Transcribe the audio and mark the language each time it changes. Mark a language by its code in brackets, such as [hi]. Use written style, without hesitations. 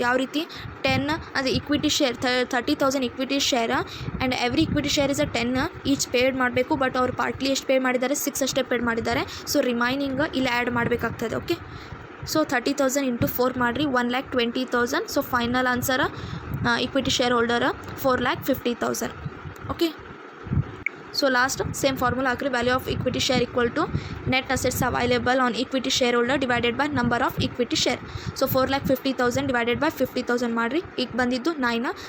[kn] ಯಾವ ರೀತಿ 10 ಅದು equity share, 30,000 equity share and every equity share is 10 each paid ಮಾಡಬೇಕು. ಬಟ್ ಅವ್ರು ಪಾರ್ಟ್ಲಿ ಎಷ್ಟು ಪೇ ಮಾಡಿದ್ದಾರೆ, 6 ಅಷ್ಟೇ ಪೇಡ್ ಮಾಡಿದ್ದಾರೆ. ಸೊ ರಿಮೈನಿಂಗ್ ಇಲ್ಲಿ ಆ್ಯಡ್ ಮಾಡಬೇಕಾಗ್ತದೆ. ಓಕೆ, ಸೊ 30,000 ಇಂಟು 4 ಮಾಡಿರಿ, 1,20,000. [en] So final answer equity shareholder 4,50,000. Okay, so last same formula ಹಾಕ್ರಿ. value of equity share equal to net assets available on equity shareholder divided by number of equity share. so 4,50,000 divided by 50,000 [kn] ಮಾಡಿರಿ, ಈಗ ಬಂದಿದ್ದು 9.